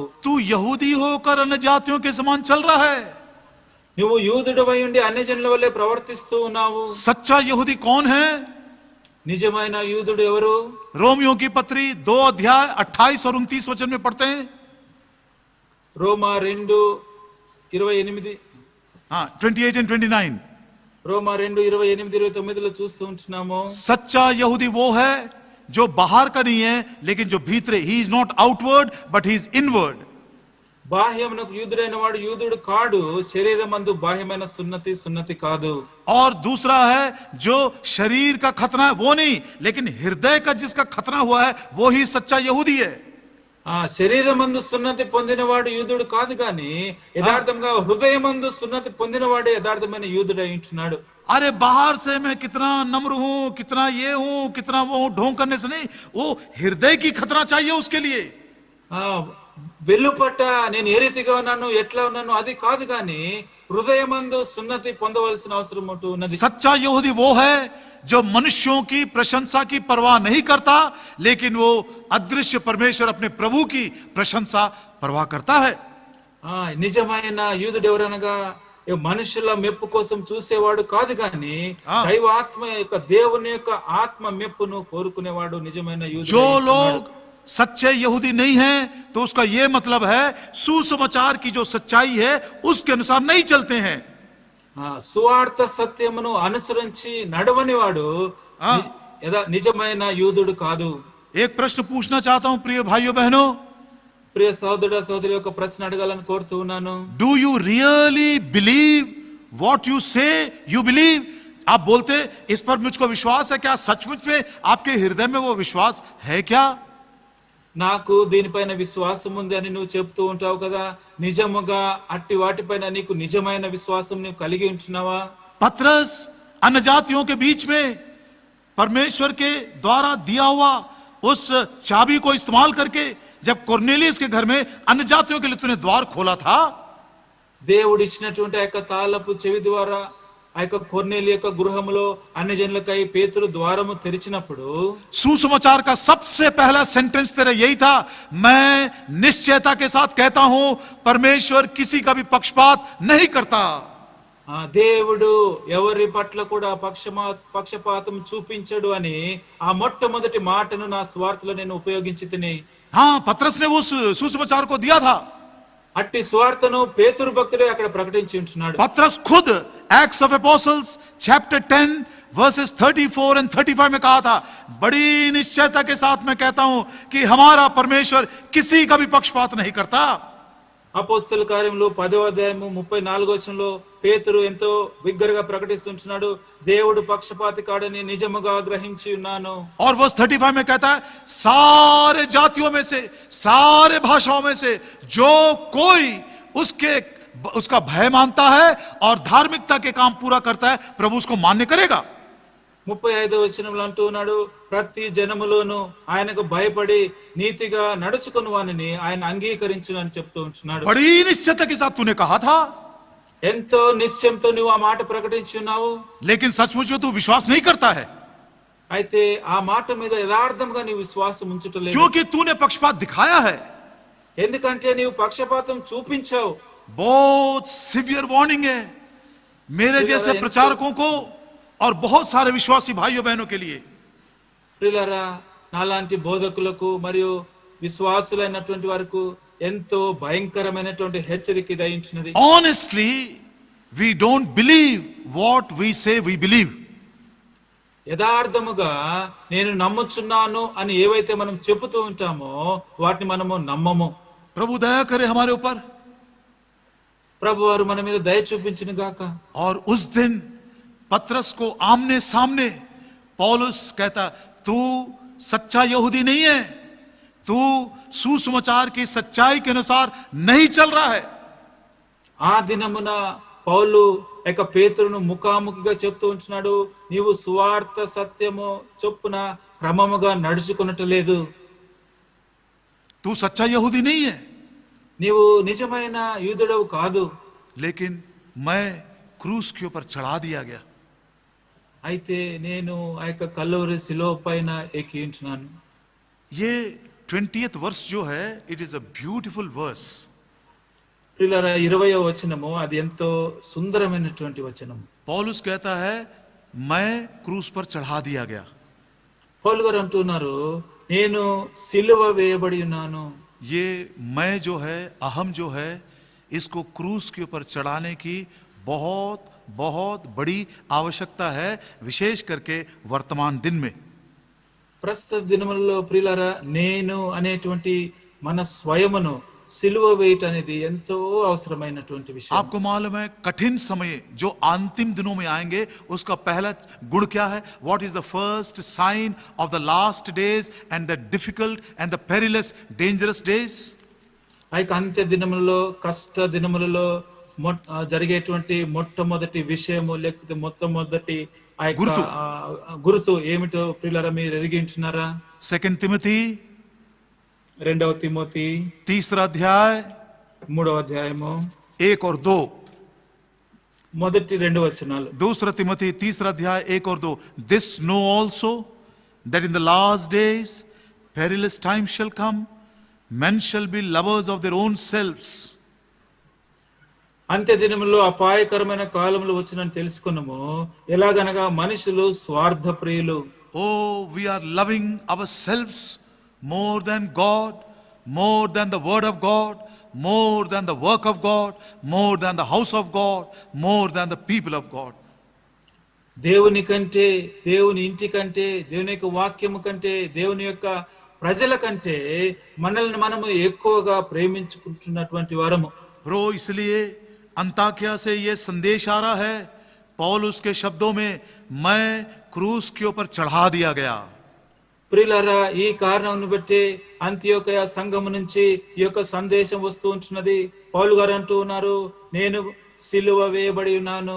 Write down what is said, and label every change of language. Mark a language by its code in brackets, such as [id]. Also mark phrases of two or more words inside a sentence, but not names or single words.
[hi] तू यहूदी होकर अन्य जातियों के समान चल रहा है। [te] నువ్వు యూదుడవై ఉండి అన్యజనుల వలె ప్రవర్తిస్తూ ఉన్నావు. [hi] सच्चा यहूदी कौन है? [te] నిజమైన యూదుడు ఎవరు? [hi] रोमियो की पत्री 2 अध्याय 28 और 29 वचन में पढ़ते हैं। [te] రోమా 2:28 [hi] हाँ 28 and 29. [te] రోమా 2:28-29 చూస్తూ ఉంటున్నాము. [hi] सच्चा यहूदी वो है जो बाहर का नहीं है लेकिन जो भीतरे, [en] he is not outward but he is inward. [te] బాహ్యమునకు యూదుడైన వాడు యూదుడు కాడు, శరీరమందు బాహ్యమైన సున్నతి సున్నతి కాదు. [hi] और दूसरा है जो शरीर का खतना है वो नहीं, लेकिन हृदय का जिसका खतना हुआ है वो ही सच्चा यहूदी है. [te] ఆ శరీరమందు సున్నతి పొందినవాడు యూదుడు కాదు గాని యథార్థంగా హృదయమందు సున్నతి పొందినవాడే యథార్థమైన యూదుడై ఉంటున్నాడు. [hi] अरे बाहर से मैं कितना नम्र हूं, कितना ये हूं, कितना वो हूं, ढोंग करने से नहीं, वो हृदय की खतना चाहिए उसके लिए. [te] వెలుపట నేను ఏ రీతిగా ఉన్నాను, ఎట్లా ఉన్నాను అది కాదు గాని హృదయమందు సున్నతి పొందవలసిన అవసరం ఉన్నది. [hi] सच्चा यहूदी वो है जो मनुष्यों की प्रशंसा की परवाह नहीं करता, लेकिन वो अदृश्य परमेश्वर अपने प्रभु की प्रशंसा परवाह करता है. [te] నిజమైన యూదుడు ఎవరనగా మనుషుల మెప్పు కోసం చూసేవాడు కాదు గాని దైవ ఆత్మ యొక్క దేవుని యొక్క ఆత్మ మెప్పును కోరుకునేవాడు నిజమైన యూదుడు. [hi] जो लोग सच्चे यहूदी नहीं है तो उसका यह मतलब है सुसमाचार की जो सच्चाई है उसके अनुसार नहीं चलते हैं. [te] సువార్త సత్యమును అనుసరించి నడవనివాడు నిజమైన యూదుడు కాదు. [hi] एक प्रश्न पूछना चाहता हूं प्रिय भाइयों बहनों, [te] ప్రియ సోదర సోదరి ఒక ప్రశ్న అడగాలని కోరుతూ ఉన్నాను. [en] Do you really believe what you say you believe? [hi] आप बोलते इस पर मुझको विश्वास है, क्या सचमुच में आपके हृदय में वो विश्वास है क्या? [te] నాకు దీనిపైన విశ్వాసం ఉంది అని నువ్వు చెప్తూ ఉంటావు కదా, నిజముగా అట్టి వాటిపైన నీకు నిజమైన విశ్వాసం నువ్వు కలిగి ఉంటున్నావా? [hi] पतरस अन्य जातियों के बीच में परमेश्वर के द्वारा दिया हुआ उस चाबी को इस्तेमाल करके जब कोर्नेलियस के घर में अन्य जातियों के लिए तूने द्वार खोला था, [te] దేవుడు ఇచ్చినటువంటి ఆ యొక్క తాళపు చెవి ద్వారా ఆ యొక్క కొర్నేలి యొక్క గృహములో అన్ని జనులకై పేతురు ద్వారము తెరిచినప్పుడు [hi] सुसमाचार का सबसे पहला सेंटेंस तेरा यही था, मैं निश्चयता के साथ कहता हूं परमेश्वर किसी का भी पक्षपात नहीं करता. [te] దేవుడు ఎవరి పట్ల కూడా పక్షపాతం చూపించడు అని ఆ మొట్టమొదటి మాటను నా స్వార్థలో నేను ఉపయోగించి తిని. [hi] हाँ, पतरस ने वो सुसमाचार को दिया था. [te] అట్టి స్వార్థను పేతురు భక్తుడే అక్కడ ప్రకటించి ఉంటున్నాడు. [hi] पतरस खुद एक्ट्स ऑफ एपोस्टल्स [en] chapter 10 verses 34 and 35 [hi] में कहा था, बड़ी निश्चयता के साथ मैं कहता हूं कि हमारा परमेश्वर किसी का भी पक्षपात नहीं करता. [te] అపోస్తల కార్యములు 10వ అధ్యాయము 34వ వచనంలో పేతురు ఎంతో బిగ్గరగా ప్రకటిస్తుంటున్నాడు, దేవుడు పక్షపాతి కాడని నిజముగా గ్రహించి ఉన్నాను. [hi] और वर्स 35 में कहता है, सारे जातियों में से, सारे भाषाओं में से जो कोई उसका भय मानता है और धार्मिकता के काम पूरा करता है, प्रभु उसको मान्य करेगा. [te] 35వ వచనంలో అంటూ ఉన్నాడు, ప్రతి జనములోను ఆయనకు భయపడి నీతిగా నడుచుకుని వానిని ఆయన అంగీకరించును అని చెప్తూ ఉంటున్నాడు. [hi] बड़ी निश्चयता के साथ तूने कहा था, [te] ఎంతో నిశ్చయంతో నువ్వు ఆ మాట ప్రకటించి ఉన్నావు, [hi] लेकिन सचमुच में तू विश्वास नहीं करता है, [te] అయితే ఆ మాట మీద యథార్థంగా నీ విశ్వాసం ఉంచటలేదు. [hi] क्योंकि तूने पक्षपात दिखाया है. [te] ఎందుకంటే నీవు పక్షపాతం చూపించావు. [hi] बहुत [en] severe warning [hi] है मेरे जैसे प्रचारकों को और बहुत सारे विश्वासी भाइयों बहनों के लिए. [te] ప్రియులారా, నాలాంటి బోధకులకు మరియు విశ్వాసులైనటువంటి వారికి ఎంతో భయంకరమైనటువంటి హెచ్చరిక దయించినది. [en] Honestly, we don't believe what we say we believe. [te] యథార్థముగా నేను నమ్ముచున్నాను అని ఏవైతే మనం చెబుతూ ఉంటామో వాటిని మనము నమ్మము. [hi] प्रभु दया करे हमारे ऊपर. [te] ప్రభు వారు మన మీద దయ చూపించును గాక. [hi] और उस दिन पतरस को आमने सामने पौलुस कहता, तू सच्चा यहूदी नहीं है, तू सुसमाचार की सच्चाई के अनुसार नहीं चल रहा है. [te] ఆ దినమున పౌలు యొక్క పేతురును ముఖాముఖిగా చెప్తూ ఉంటున్నాడు, నీవు సువార్త సత్యము చొప్పున క్రమముగా నడుచుకునట్లేదు. [hi] तू सच्चा यहूदी नहीं है, [te] నీవు నిజమైన యూదుడవు కాదు. [hi] लेकिन मैं क्रूस के ऊपर चढ़ा दिया गया. [te] అయితే నేను ఆ యొక్క కల్వరి శిలువ పైన ఎక్కి ఉంటున్నాను. [hi] ये [en] 20th verse [hi] जो है, [en] It is a beautiful verse. [te] ప్రియులారా, 20వ వచనము అది ఎంతో సుందరమైనటువంటి వచనం. [hi] पौलुस कहता है, मैं क्रूस पर चढ़ा दिया गया. [te] పౌలు గారు అంటున్నారు, నేను సిలువ వేయబడి ఉన్నాను. [hi] ये मैं जो है, अहम जो है, इसको क्रूस के ऊपर चढ़ाने की बहुत बहुत बड़ी आवश्यकता है, विशेष करके वर्तमान दिन में। [te] ప్రస్తుత దినములలో ప్రియులారా, నేను అనేటువంటి మన స్వయమును సిలువ వేయటం అనేది ఎంతో అవసరమైనటువంటి విషయం. [hi] आपको मालूम है कठिन समय जो अंतिम दिनों में आएंगे उसका पहला गुण क्या है? [en] What is the first sign of the last days and the difficult and the perilous dangerous days? [te] ఆ యొక్క అంత్య దినములలో, కష్ట దినములలో జరిగేటువంటి మొట్టమొదటి విషయము, లేకపోతే మొట్టమొదటి ఆ యొక్క గుర్తు ఏమిటో ప్రియులారా మీరు ఎరిగించున్నారా? 2 తిమోతి 2వ తిమోతి [hi] 3रा अध्याय [te] 3వ అధ్యాయము [hi] 1 और 2. [te] మొదటి 2 వచనాలు. [hi] 2 तिमोथी 3रा अध्याय 1 और 2. [en] This know also that in the last days perilous times shall come, men shall be lovers of their own selves. [te] అంత్య దినములో అపాయకరమైన కాలములు వచ్చినని తెలుసుకున్నాము. ఎలాగనగా మనుషులు స్వార్థ ప్రియులు. [en] Oh, we are loving ourselves more than God, more than the word of God, more than the work of God, more than the house of God, more than the people of God. [te] దేవుని కంటే, దేవుని ఇంటి కంటే, దేవుని యొక్క వాక్యము కంటే, దేవుని యొక్క ప్రజల కంటే మనల్ని మనము ఎక్కువగా ప్రేమించుకుంటున్నటువంటి వారము. [hi] ब्रो, इसलिए अंताकिया से ये संदेश आ रहा है, पौलुस के शब्दों में, मैं क्रूस के ऊपर चढ़ा दिया गया. [te] ప్రియులారా, ఈ కారణం బట్టి అంత్యోకయ సంఘము నుంచి ఈ యొక్క సందేశం వస్తూ ఉంటున్నది. పౌలు గారు అంటూ ఉన్నారు, నేను సిలువ వేయబడి ఉన్నాను.